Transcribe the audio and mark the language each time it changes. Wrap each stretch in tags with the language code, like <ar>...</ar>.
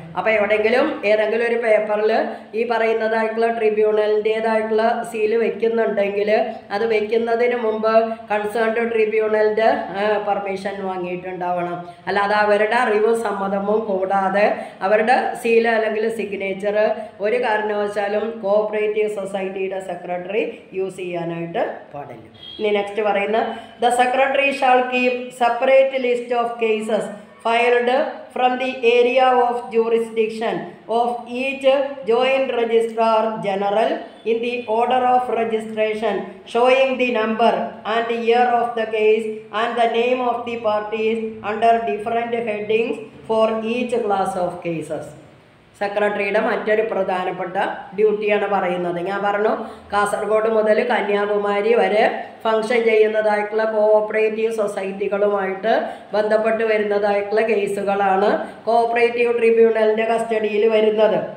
<ml>അപ്പോൾ എവിടെയെങ്കിലും ഏതെങ്കിലും ഒരു പേപ്പറിൽ ഈ പറയുന്നതായിട്ടുള്ള ട്രിബ്യൂണലിൻ്റേതായിട്ടുള്ള സീല് വെക്കുന്നുണ്ടെങ്കിൽ അത് വെക്കുന്നതിന് മുമ്പ് കൺസേൺഡ് ട്രിബ്യൂണലിൻ്റെ പെർമിഷൻ വാങ്ങിയിട്ടുണ്ടാവണം. അല്ലാതെ അവരുടെ അറിവും സമ്മതവും കൂടാതെ അവരുടെ സീല് അല്ലെങ്കിൽ സിഗ്നേച്ചർ ഒരു കാരണവശാലും കോഓപ്പറേറ്റീവ് സൊസൈറ്റിയുടെ സെക്രട്ടറി യൂസ് ചെയ്യാനായിട്ട് പാടില്ല. ഇനി നെക്സ്റ്റ് പറയുന്ന</ml> <en>The secretary shall keep separate list of cases filed from the area of jurisdiction of each joint registrar general in the order of registration, showing the number and year of the case and the name of the parties under different headings for each class of cases.</en> <ml>സെക്രട്ടറിയുടെ മറ്റൊരു പ്രധാനപ്പെട്ട ഡ്യൂട്ടിയാണ് പറയുന്നത്. ഞാൻ പറഞ്ഞു കാസർഗോഡ് മുതൽ കന്യാകുമാരി വരെ function ചെയ്യുന്നതായിട്ടുള്ള cooperative സൊസൈറ്റികളുമായിട്ട് ബന്ധപ്പെട്ട് വരുന്നതായിട്ടുള്ള കേസുകളാണ് കോഓപ്പറേറ്റീവ് ട്രിബ്യൂണലിൻ്റെ കസ്റ്റഡിയിൽ വരുന്നത്.</ml>